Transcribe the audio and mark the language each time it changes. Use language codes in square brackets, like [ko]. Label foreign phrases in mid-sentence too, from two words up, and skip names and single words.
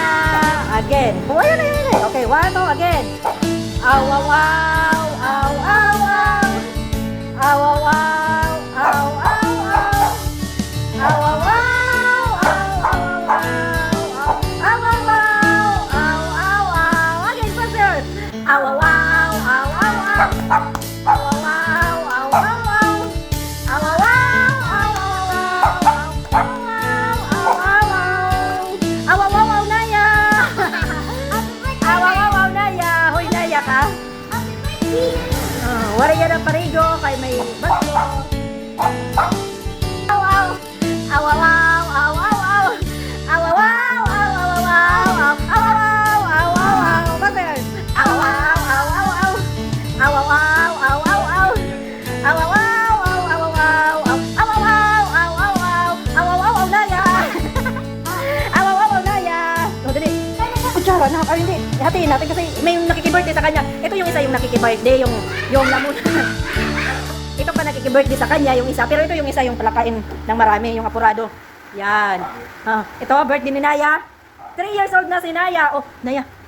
[en] Again. Oh, ayun. Okay, 1, 2, again. Aw, aw, aw, aw, aw, aw. Aw, aw, aw, aw, aw, aw. Aw, aw, aw, aw, aw, aw. Aw, aw, aw, aw, aw, aw. Again, faster. Aw, aw, aw, aw, aw, aw. Aw, aw, aw, aw, aw, aw. Aw, aw, aw, aw, aw, aw, aw. Aw, aw, aw, aw, Naya. Aw, aw, aw, aw, [tl] Naya. Hoy, Naya ka? [en] Happy birthday! [tl] Wala yan ang parigo kay may bato. Aw, aw. Aw, aw, aw, aw, aw, aw. Aw, aw, aw, aw, aw, aw, aw. Aw, aw, aw, aw, aw. Faster. Aw, aw, aw, aw, aw. Aw, aw, aw, aw, aw, aw. Aw, aw, aw, aw, aw, aw, aw. Aw, aw, aw, aw, aw, aw. Aw, aw, aw, aw, Naya. Aw, aw, aw, aw, Naya. O, dali. Kutsara na. Ay, hindi. Hatiin natin kasi may nakikibirthday sa kanya. Ito yung isa yung nakikibirthday, yung lamunan. Ito pa nakikibirthday sa kanya, yung isa. Pero ito yung isa yung palakain ng marami, yung apurado. Yan. Ito, birthday ni Naya. 3 [en] years old [tl] na si Naya. Oh, Naya.